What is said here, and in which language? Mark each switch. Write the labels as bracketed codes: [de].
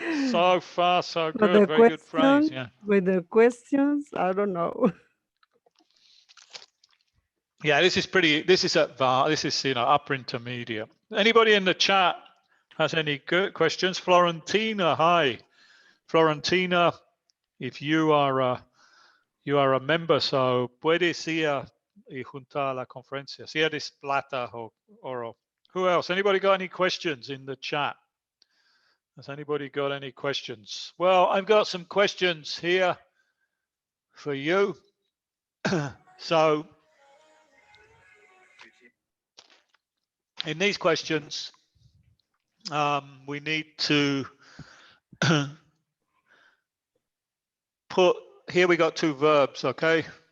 [en] So far, so but good. the Very good phrase. question, Yeah. with the questions, I don't know. Yeah, this is pretty. This is upper intermediate. Anybody in the chat has any good questions? Florentina, hi. Florentina, if you are a member, so [es] puedes ir y juntar a la conferencia. Si eres plata o oro. [en] Who else? Anybody got any questions in the chat? Has anybody got any questions? Well, I've got some questions here for you. So, in these questions, we need to put, here we got two verbs, okay?